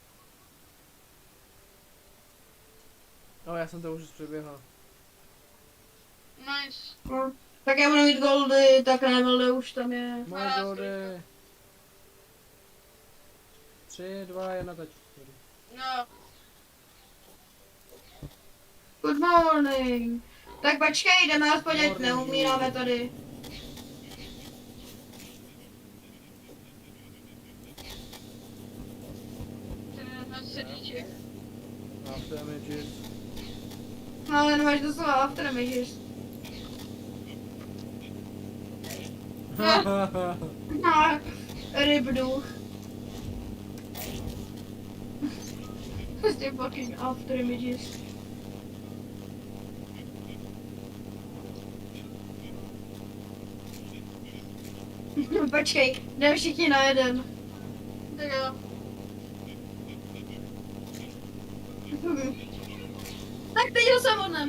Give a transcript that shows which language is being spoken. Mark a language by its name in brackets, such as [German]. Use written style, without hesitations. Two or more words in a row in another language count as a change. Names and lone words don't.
[Czech] No, já jsem to už přeběhl. [English] Nice. [Czech] No. Tak já budu mít goldy, tak Nevelde už tam je. Moje goldy. 3, 2, 1, teď. No. [English] Good morning. [Czech] Tak počkej, jdeme aspoň, ať [English] Morning. [Czech] neumíráme tady. Na sedíček. [English] After images. [Czech] No ale nemáš doslova [English] after images. [Czech] No, rybduch. [English] Prostě fucking after images. [Czech] Počkej, jdeme všichni na jeden. Tak jo. Tak teď ho samotném.